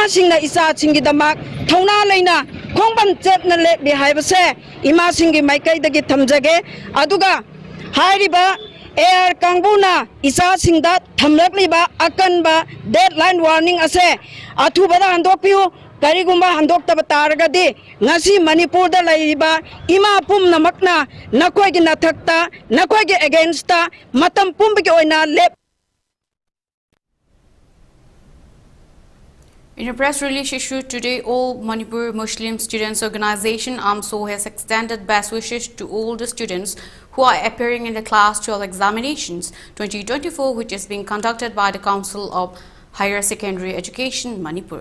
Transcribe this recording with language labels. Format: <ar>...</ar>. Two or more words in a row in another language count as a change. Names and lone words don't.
<mni>singna isa singi damak thona leina khongbam chepna le bi haibase ima singi maikai dagi thamjage aduga hairiba air kangbuna isa singda thamlakliba akanba</mni> <en>deadline warning</en> <mni>ase athubada handokpiu karigumba handokta taragadi ngasi Manipur da laiba ima pum namakna nakoi gi nathakta nakoi gi against ta matam pum gi oina lep.</mni> <en>In a press release issued today, All Manipur Muslim Students Organization AMSO has extended best wishes to all the students who are appearing in the Class 12 examinations 2024, which is being conducted by the Council of Higher Secondary Education, Manipur.</en>